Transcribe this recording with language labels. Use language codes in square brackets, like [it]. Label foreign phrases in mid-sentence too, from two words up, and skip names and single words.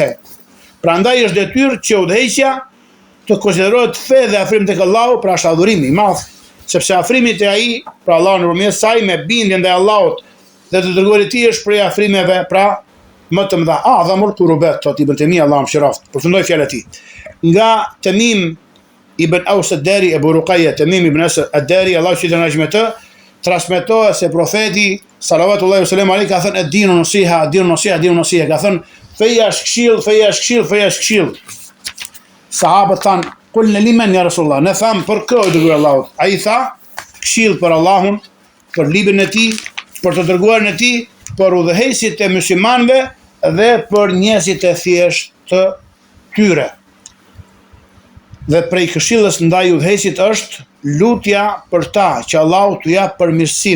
[sq] Prandaj është detyrë që udhëheqja të konsiderohet fe dhe afrim tek Allahu, pra është adhurimi i madh, sepse afrimi te ai, pra Allahu nëpërmjet saj me bindje ndaj Allahut dhe të dërguarit e tij është prej afrimeve, pra më të mëdha. [ar] أعظم القربات, [sq] thot Ibn Taymija Allahu mëshiroft, përfundoi fjalën e tij. Nga Tamim ibn Aws ad-Dari, Abu Ruqayya Tamim ibn Aws ad-Dari, Allahu i dënojë me të, transmetohet se profeti [ar] صلى الله عليه وسلم [sq] ka thënë [ar] الدين نصيحة الدين نصيحة الدين نصيحة, [sq] ka thënë feja është këshill, feja është këshill, feja është këshill. Sahabët thanë, [ar] قلنا لمن يا رسول الله, [sq] ne thamë për kë o dërguar Allahut. Ai tha, këshill për Allahun, për librin e tij, për të dërguarin e tij, për udhëheqësit e muslimanëve dhe për njerëzit e thjeshtë të tyre. Dhe prej këshillës ndaj udhëheqësit është lutja për ta, që Allahu t'u jap përmirësim.